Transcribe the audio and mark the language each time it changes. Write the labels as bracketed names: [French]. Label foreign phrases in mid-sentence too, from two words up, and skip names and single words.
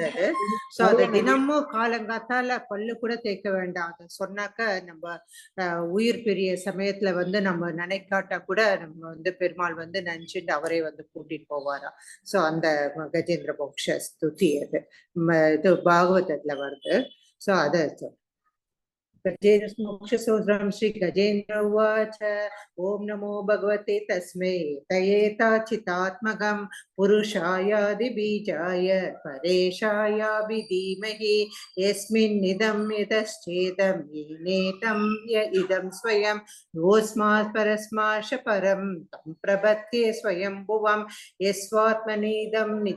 [Tamil] சோ அது தினமும் காலங்காத்தால பல்லு கூட தேய்க்க வேண்டாம். அதை சொன்னாக்க நம்ம உயிர் பெரிய சமயத்துல வந்து நம்ம நினைக்காட்டா கூட நம்ம வந்து பெருமாள் வந்து நினைச்சுட்டு அவரே வந்து கூட்டிட்டு போவாராம். சோ அந்த கஜேந்திர மோக்ஷ ஸ்துதி அது இது பாகவதத்துல வருது. சோ அதை [Sanskrit] गजेन्द्रमोक्षसूत्रं श्री गजेन्द्र उवाच ओम नमो भगवते तस्मै तयेताचितात्मकं पुरुषायादिबीजाय परेशायाभिधीमहि यस्मिन्निदं यतश्चेदं येनेतं य इदं स्वयं योऽस्मात् परस्माश परं तं प्रपद्ये स्वयंभुवं यस्वात्मनीदं